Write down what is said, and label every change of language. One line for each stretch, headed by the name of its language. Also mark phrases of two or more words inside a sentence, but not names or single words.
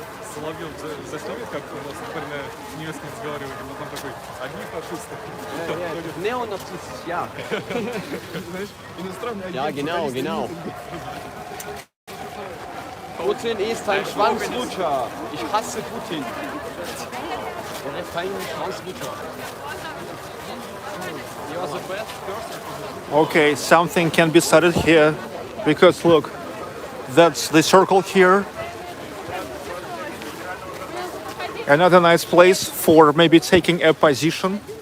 Russian: Соловьев заснимет, как у нас, например, на немецком разговаривали, но там такой, одни фашисты.
German: Neonazis, ja.
Russian: Знаешь, иностранные
German: Ja, genau. Putin ist ein Schwanzlutscher. Ich hasse Putin. Er ist ein Schwanzlutscher.
English: He was the best person. Okay, something can be started here because look, that's the circle here. Another nice place for maybe taking a position.